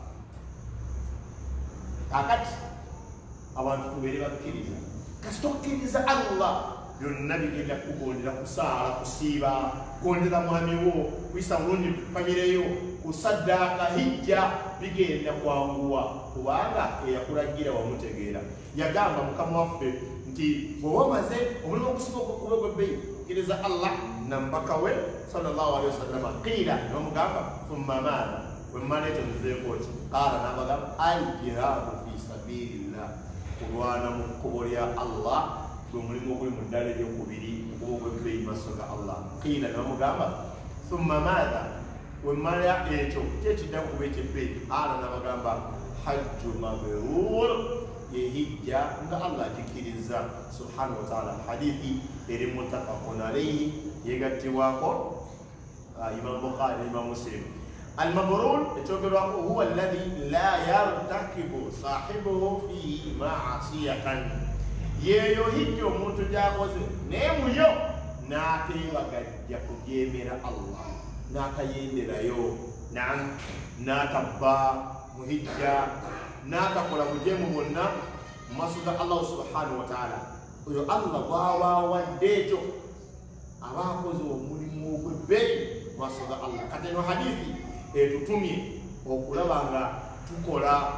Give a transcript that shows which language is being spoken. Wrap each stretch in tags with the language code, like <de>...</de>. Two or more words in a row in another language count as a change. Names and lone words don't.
<lg>kakati abantu tubeere bakkiriza kasi tokkiriza Allah byonna bigenda kugondera kusaala kusiiba gondera mwami wo kuyisa mulungi tupanyireyo kusaddaaka hijja bigenda kwanguwa kubanga eyakulagira wamutegeera yagamba mukama waffe nti bwe wamaze omulimu okusinga okuba gwebbeyi kkiriza Allah nambaka we</lg> <ar>صلى الله عليه وسلم قيل</ar> <lg>nomugamba</lg> <ar>ثم ماذا</ar> <lg>wemmala ekyo nzizeeko ki qaala nabagamba</lg> <ar>الجهاد في سبيل الله</ar> <lg>kulwana mu kkubo lya Allah gwe mulimu oguli mu ddala eryokubiri okuba ogwebbeyi maaso ga Allah qiila nomugamba</lg> <ar>ثم ماذا</ar> <lg>wemmala ekyo kyekiddaku kuba ekyebbeyi qaala nabagamba</lg> <ar>حج مبرور</ar> <lg>yehijja nga Allah jikiriza</lg> <ar>سبحانه وتعالى</ar> <lg>hadithi eri</lg> <ar>متفق عليه</ar> <lg>yegattibwako Imam Bukhari Imam Muslim al-mabrur ekyogerwako</lg> <ar>هو الذي لا يرتكب صاحبه فيه معصية</ar> <lg>yeyo hijja omuntu gyakoze naye muyo n'ateyebagajja kujeemera Allah n'atayenderayo n'atabba muhijja n'atakola bujeemu bwonna mu maaso ga Allah</lg> <ar>سبحانه وتعالى</ar> <lg>oyo Allah bw'abawadde ekyo abaakoze omulimu ogw'ebbeeyi mu maaso ga Allah kati eno hadithi etutumye okulaba nga tukola</lg>